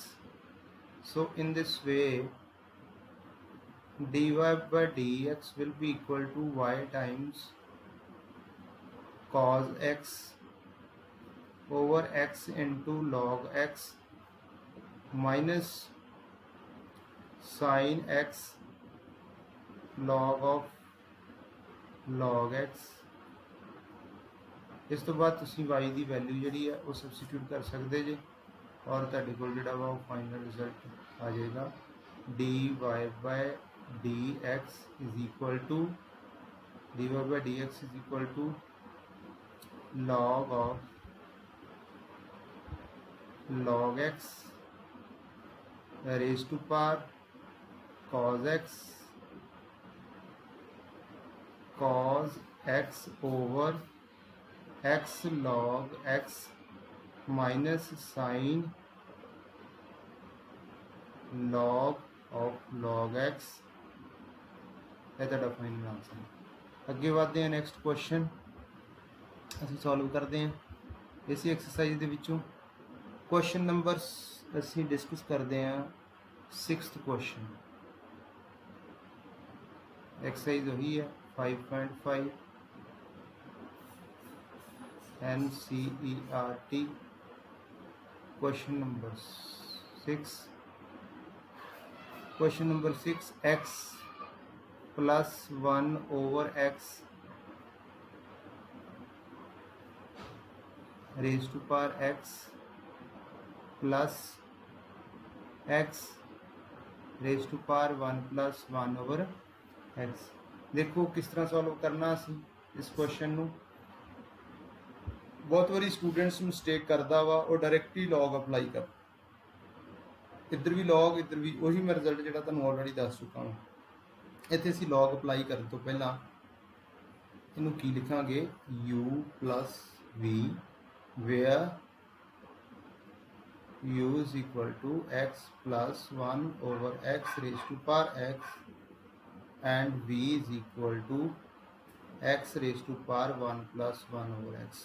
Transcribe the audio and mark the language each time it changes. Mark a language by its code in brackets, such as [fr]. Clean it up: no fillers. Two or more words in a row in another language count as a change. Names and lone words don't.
[en] So in this way dy by dx will be equal to y times cos x over x into log x minus sin x log of log x। [pa] ਇਸ ਤੋਂ ਬਾਅਦ ਤੁਸੀਂ y ਦੀ ਵੈਲਿਊ ਜਿਹੜੀ ਹੈ ਉਹ ਸਬਸਟੀਟਿਊਟ ਕਰ ਸਕਦੇ ਜੇ ਔਰ ਤੁਹਾਡੇ ਕੋਲ ਜਿਹੜਾ ਵਾ ਉਹ [en] final result [pa] ਆ ਜਾਏਗਾ। [en] dy by dx is equal to dy by dx is equal to log of log x raised to power cos x over x log x minus sin log of log x। [pa] ਇਹ ਤੁਹਾਡਾ [en] final answer. [pa] ਅੱਗੇ ਵਧਦੇ ਹਾਂ, [en] next question [pa] ਅਸੀਂ ਸੋਲਵ ਕਰਦੇ ਹਾਂ ਇਸੇ ਐਕਸਰਸਾਈਜ਼ ਦੇ ਵਿੱਚੋਂ। [en] question number [pa] ਅਸੀਂ ਡਿਸਕਸ ਕਰਦੇ ਹਾਂ 6th ਕੁਐਸਚਨ। [hi] एक्सरसाइज वही है 5.5 NCERT। [en] question number 6, question number 6 x plus 1 over x raise to power x plus x raise to power 1 plus 1 over x. [pa] ਦੇਖੋ ਕਿਸ ਤਰ੍ਹਾਂ ਸੋਲਵ ਕਰਨਾ ਅਸੀ ਇਸ ਕੁਐਸਚਨ ਨੂ। ਬਹੁਤ ਬਾਰੀ [en] students mistake [pa] ਕਰਤਾ ਵਾ ਔਰ ਡਾਇਰੈਕਟ ਹੀ [en] log apply [pa] ਕਰ, ਇਧਰ ਭੀ ਲੌਗ ਇਧਰ ਭੀ ਵਹੀ ਮੈਂ ਰਿਜ਼ਲਟ ਜੋ ਤੁਹਾਨੂੰ ਆਲਰੈਡੀ ਦੱਸ ਚੁੱਕਾ ਹੂੰ। ਇੱਥੇ ਅਸੀਂ [en] log apply [pa] ਕਰਨੇ ਤੋ ਪਹਿਲਾ ਇਹਨੂੰ ਕੀ ਲਿਖਾਂਗੇ [en] u plus v where u is equal to x plus 1 over x raise to power x and v is equal to x raised to power 1 plus 1 over x.